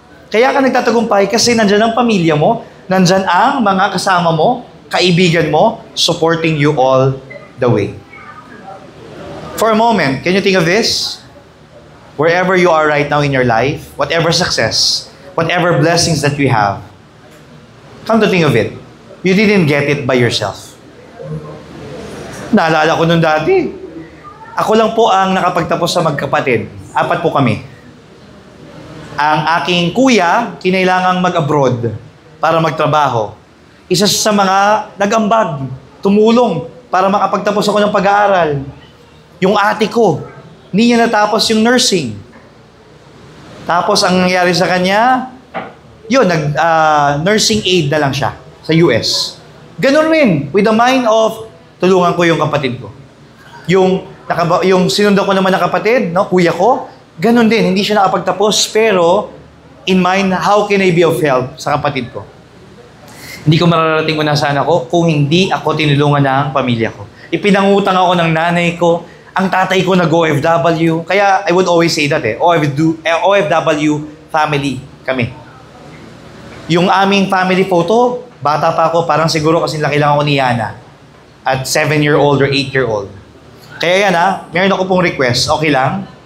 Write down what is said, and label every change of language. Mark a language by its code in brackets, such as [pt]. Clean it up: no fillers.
[tl] Kaya ka nagtatagumpay kasi nandyan ang pamilya mo, nandyan ang mga kasama mo, kaibigan mo, [en] supporting you all the way. For a moment, can you think of this? Wherever you are right now in your life, whatever success, whatever blessings that you have, come to think of it, you didn't get it by yourself. [tl] Naalala ko nung dati, ako lang po ang nakapagtapos sa magkapatid. 4 po kami. Ang aking kuya, kinailangang mag-abroad para magtrabaho. Isa sa mga nag-ambag, tumulong para makapagtapos ako ng pag-aaral. Yung ate ko, hindi niya natapos yung nursing. Tapos ang nangyari sa kanya, yun, nursing aid na lang siya sa US. Ganun rin, with the mind of, tulungan ko yung kapatid ko. Yung sinundan ko naman na kapatid, no, kuya ko, ganun din, hindi siya nakapagtapos, pero in mind, [en] how can I be of help [tl] sa kapatid ko? Hindi ko mararating kung nasaan ako kung hindi ako tinulungan ng pamilya ko. Ipinangutang ako ng nanay ko, ang tatay ko nag-OFW. [en] Kaya I would always say that OFW family kami. [tl] Yung aming family photo, bata pa ako, parang siguro kasi laki lang ako ni Yana. At 7-year-old or 8-year-old. Kaya yan meron ako pong request. Okay lang?